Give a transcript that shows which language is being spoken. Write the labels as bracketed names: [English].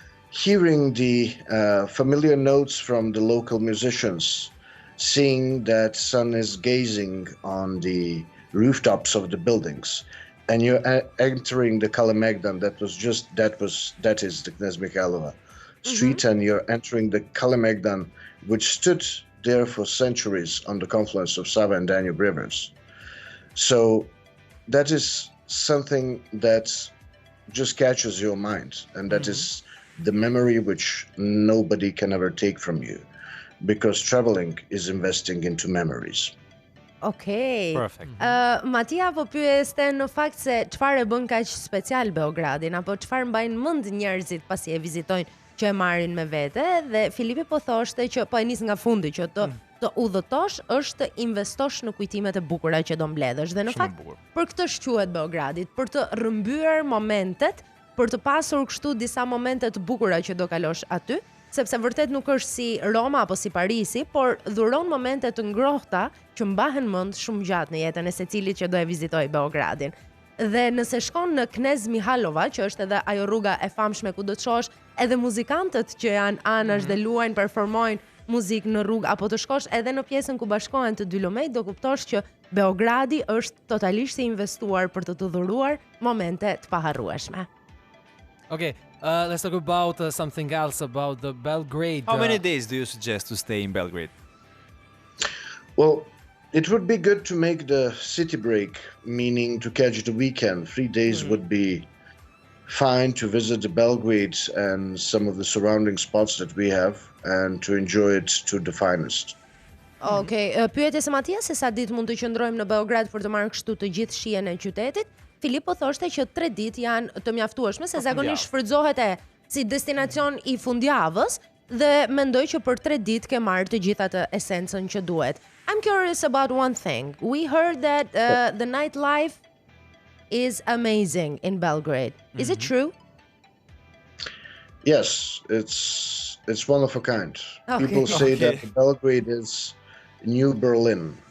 [English] hearing the familiar notes from the local musicians, seeing that sun is gazing on the rooftops of the buildings, and you're entering the Kalemegdan, that is the Knez Mikhailova street, and you're entering the Kalemegdan, which stood there for centuries on the confluence of Sava and Danube rivers. So that is something that just catches your mind, and that is the memory which nobody can ever take from you, because traveling is investing into memories. Okay. Perfect. [Albanian] Matia po pyeste në fakt se çfarë e bën kaq special Beogradin, apo çfarë mbajnë mend njerëzit pasi e vizitojnë që e marrin me vete, dhe Filipi po thoshte që po e nis nga fundi që të udhëtosh është të investosh në kujtimet e bukura që do mbledhësh, dhe në fakt për këtë quhet Beogradit, për të rrëmbyer momentet, për të pasur kështu disa momente të bukura që do kalosh aty, sepse vërtet nuk është si Roma apo si Parisi, por dhuron momente të ngrohta që mbahen mend shumë gjatë në jetën e secilit që do e vizitojë Beogradin. Dhe nëse shkon në Knez Mikhailova, që është edhe ajo rruga e famshme ku do të shohësh edhe muzikantët që janë anash dhe luajnë, performojnë muzikë në rrugë, apo të shkosh edhe në pjesën ku bashkohen të dy lumejt, do kuptosh që Beogradi është totalisht i investuar për të dhuruar momente të paharrueshme. [English] Okay, let's talk about something else about the Belgrade. How many days do you suggest to stay in Belgrade? Well, it would be good to make the city break, meaning to catch the weekend. 3 days would be fine to visit the Belgrade and some of the surrounding spots that we have, and to enjoy it to the finest. [Albanian] Okay, pyetje se Matia se sa ditë mund të qëndrojmë në Beograd për të marrë kështu të gjithë shijen e qytetit. Filip po thoshte që 3 ditë janë të mjaftueshme, se zakonisht shfrytëzohet si destinacion i fundjavës, dhe mendoj që për 3 ditë ke marrë të gjithë atë esencën që duhet. [English] I'm curious about one thing. We heard that the nightlife is amazing in Belgrade. Is it true? Yes, it's one of a kind. Okay. People say that Belgrade is New Berlin.